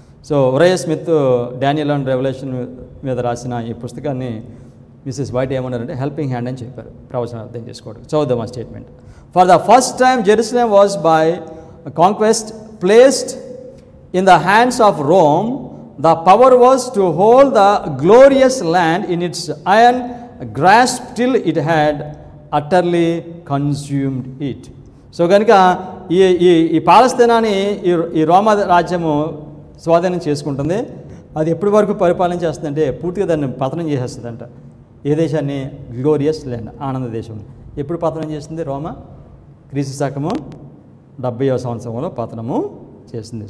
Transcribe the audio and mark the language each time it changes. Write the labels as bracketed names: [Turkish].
[Telugu] So వరై Smith Daniel and revolution మీద రాసిన ఈ పుస్తకాన్ని మిసెస్ వైట్ ఏమన్నారంటే హెల్పింగ్ హ్యాండ్ అని చెప్పారు ప్రవచనం అర్థం చేసుకోవడం. చదువుదాం ఆ statement. [English] For the first time Jerusalem was by conquest placed in the hands of Rome. The power was to hold the glorious land in its iron grasp till it had utterly consumed it. [Telugu] So కనుక ఈ పాలస్తీనాని ఈ రోమా రాజ్యము స్వాధీనం చేసుకుంటుంది. అది ఎప్పటి వరకు పరిపాలన చేస్తుందంటే పూర్తిగా దాన్ని పతనం చేసేస్తుందంట. ఏ దేశాన్ని? గ్లోరియస్ ల్యాండ్, ఆనంద దేశం. ఎప్పుడు పతనం చేస్తుంది? రోమా క్రీస్తు శకము 70వ సంవత్సరంలో పతనము చేసింది.